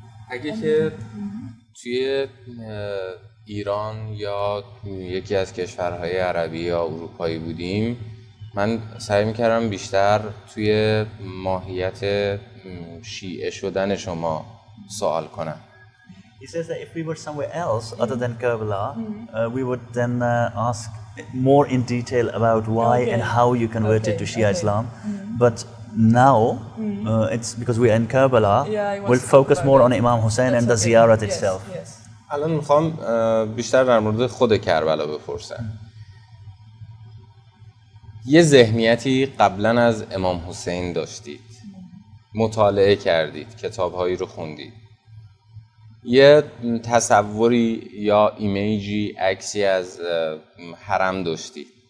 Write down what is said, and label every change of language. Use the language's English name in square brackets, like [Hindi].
[Persian] اگه که توی ایران یا یکی از کشورهای عربی یا اروپایی بودیم، من سعی میکردم بیشتر توی ماهیت شیعه شدن شما سوال کنم. [English] He says that if we were somewhere else other than Karbala, we would then ask more in detail about why and how you converted to Shia Islam. But now, it's because we are in Karbala, we'll focus more on Imam Hussein and the ziyarat itself. [Persian] الان میخوام بیشتر در مورد خود کربلا بپرسم. یه ذهنیتی قبلا از امام حسین داشتید، مطالعه کردید، کتابهایی رو خوندید، یه تصوری یا ایمیجی، عکسی از حرم داشتید.